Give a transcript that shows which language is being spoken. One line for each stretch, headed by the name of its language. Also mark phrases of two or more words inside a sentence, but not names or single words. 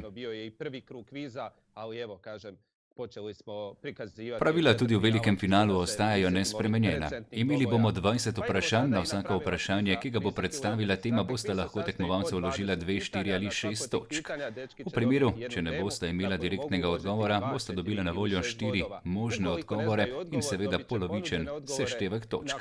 Croatian: Bio je i prvi krug kviza, ali evo kažem, počeli smo prikazivati...
Slovenian: Pravila tudi v velikem finalu ostajajo nespremenjena. Imeli bomo 20 vprašanj, na vsako vprašanje, ki ga bo predstavila tema, boste lahko tekmovalce vložila 2, 4 ali 6 točk. V primeru, če ne boste imela direktnega odgovora, boste dobila na voljo 4 možne odgovore in seveda polovičen seštevek točk.